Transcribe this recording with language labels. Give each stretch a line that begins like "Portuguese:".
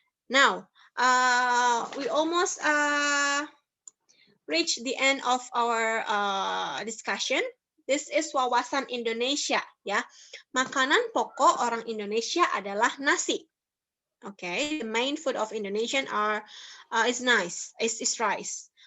English: Now we almost reach the end of our discussion. This is wawasan Indonesia, ya.
Indonesian: Makanan pokok orang Indonesia adalah nasi.
English: Okay, the main food of Indonesian is rice.